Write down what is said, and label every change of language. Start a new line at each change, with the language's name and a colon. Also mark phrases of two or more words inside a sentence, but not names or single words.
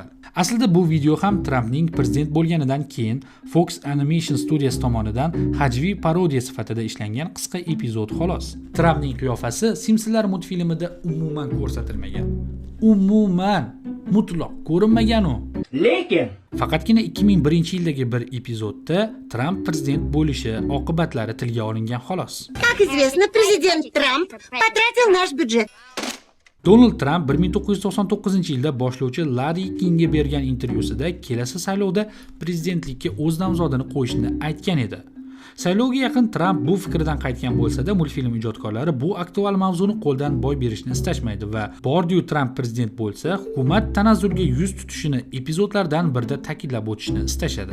Uzbek: Aslida bu video ham Trampning prezident bo'lganidan keyin Fox Animation Studios tomonidan hajviy parodiya sifatida ishlangan qisqa epizod xolos. Trampning qiyofasi Simpsonlar multfilmida umuman ko'rsatilmagan. Umuman mutlaq ko'rinmagan u. Lekin Faqatgina 2001-yildagi bir epizodda Tramp prezident bo'lishi oqibatlari tilga olingan xolos.
Russian: Как известно, президент Трамп потратил наш бюджет.
Uzbek: Donald Trump 1999-yilda boshlovchi Larry Kingga bergan intervyusida kelasi saylovda prezidentlikka o'z nomzodini qo'yishni aytgan edi. Saylovga yaqin Trump bu fikridan qaytgan bo'lsa-da, multfilm ijodkorlari bu aktual mavzuni qo'ldan boy berishni istashmaydi va bordiyu Trump prezident bo'lsa, hukumat tanazzulga yuz tutishini epizodlardan birida ta'kidlab o'tishni istashadi.